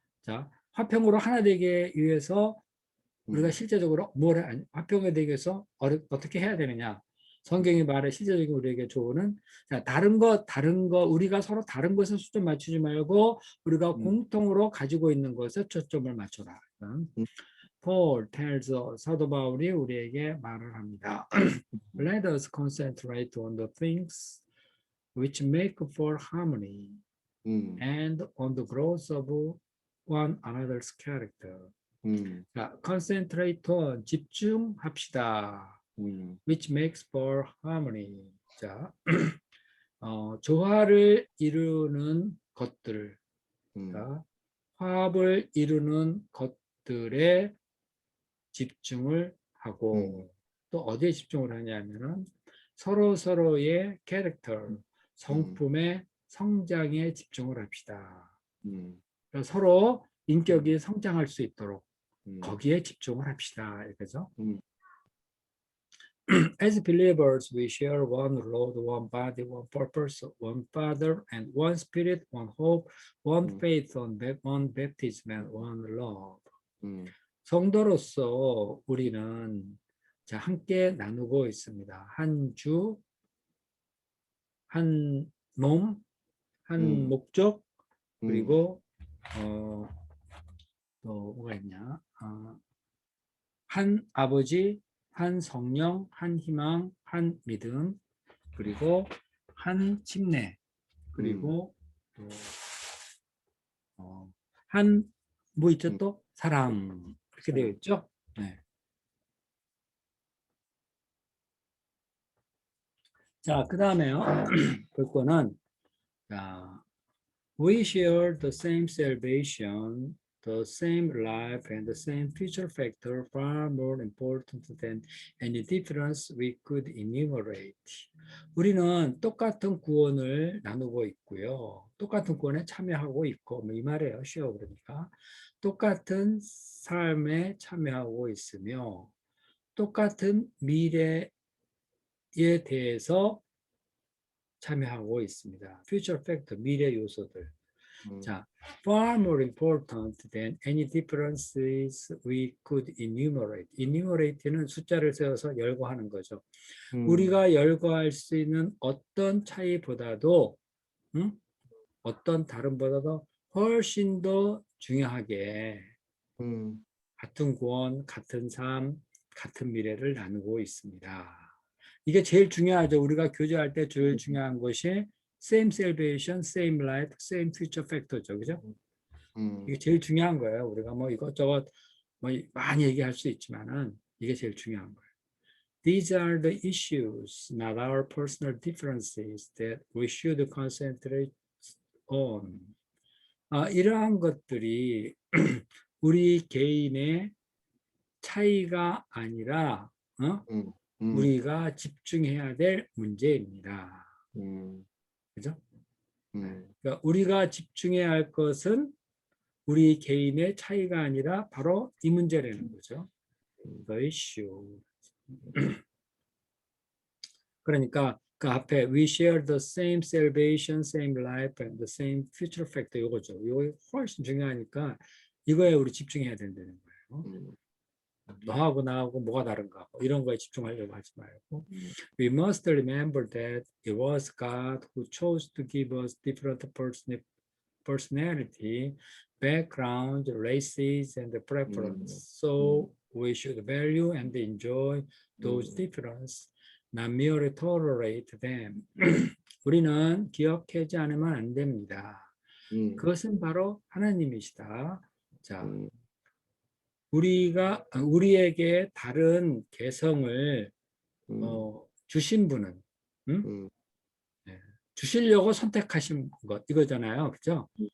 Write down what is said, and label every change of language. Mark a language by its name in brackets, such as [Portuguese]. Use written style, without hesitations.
[Korean] 자, 화평으로 하나 되기 위해서 우리가 실제적으로 화평이 되기 위해서 어떻게 해야 되느냐? 성경이 말해 실제적인 우리에게 조언은 자, 다른 거 우리가 서로 다른 것에 초점 맞추지 말고 우리가 공통으로 가지고 있는 것에 초점을 맞춰라. [English] Paul tells us, [Korean] 사도 바울이 우리에게 말을 합니다. [English] Let us concentrate on the things which make for harmony and on the growth of one another's character. [Korean] 자, [English] concentrate on [Korean] 집중합시다. [English] Which makes for harmony. [Korean] 자, 조화를 이루는 것들, 자, 화합을 이루는 것들에 집중을 하고 또 어디에 집중을 하냐면은 서로의 캐릭터, 성품의 성장에 집중을 합시다. 서로 인격이 성장할 수 있도록 거기에 집중을 합시다. 이거죠. [English] As believers, we share one Lord, one body, one purpose, one Father, and one Spirit, one hope, one faith, one baptism, and one love. [Korean] 성도로서 우리는 자, 함께 나누고 있습니다. 한 주, 한 몸, 한 목적, 그리고 또 뭐가 있냐? 한 아버지, 한 성령, 한 희망, 한 믿음, 그리고 한 침례, 그리고 또 한 뭐 있죠 또? 사랑. 이렇게 되어 있죠? 네. 자, 그 다음에요. 볼 거는 [English] 자, we share the same salvation, the same life, and the same future factor far more important than any difference we could enumerate. [Korean] 우리는 똑같은 구원을 나누고 있고요. 똑같은 구원에 참여하고 있고, 뭐 이 말이에요. 쉬워 그러니까. 똑같은 삶에 참여하고 있으며, 똑같은 미래에 대해서 참여하고 있습니다. future factor, 미래 요소들. [English] 자, far more important than any differences we could enumerate. [Korean] enumerate는 숫자를 세워서 열거하는 거죠. 우리가 열거할 수 있는 어떤 차이보다도, 어떤 다름보다도 훨씬 더 중요하게 같은 구원, 같은 삶, 같은 미래를 나누고 있습니다. 이게 제일 중요하죠. 우리가 교제할 때 제일 중요한 것이 [English] same salvation, same life, same future factor [Korean] 죠. 그죠? 이게 제일 중요한 거예요. 우리가 뭐 이것저것 뭐 많이 얘기할 수 있지만은 이게 제일 중요한 거예요. [English] These are the issues, not our personal differences, that we should concentrate on. [Korean] 이러한 것들이 우리 개인의 차이가 아니라 우리가 집중해야 될 문제입니다. 그죠? 그러니까 우리가 집중해야 할 것은 우리 개인의 차이가 아니라 바로 이 문제라는 거죠. [English] The issue. [Korean] 그러니까 그 앞에 [English] we share the same salvation, same life, and the same future factor [Korean] 이거죠. 이거 훨씬 중요하니까 이거에 우리 집중해야 된다는 거예요. 너하고 나하고 뭐가 다른가 이런 거에 집중하려고 하지 말고 [English] we must remember that it was God who chose to give us different personality, background, races, and preference. So we should value and enjoy those differences, not merely tolerate them. [Korean] 우리는 기억하지 않으면 안 됩니다. 그것은 바로 하나님이시다. 자, 우리에게 다른 개성을 주신 분은 주시려고 선택하신 것 이거잖아요. 그죠?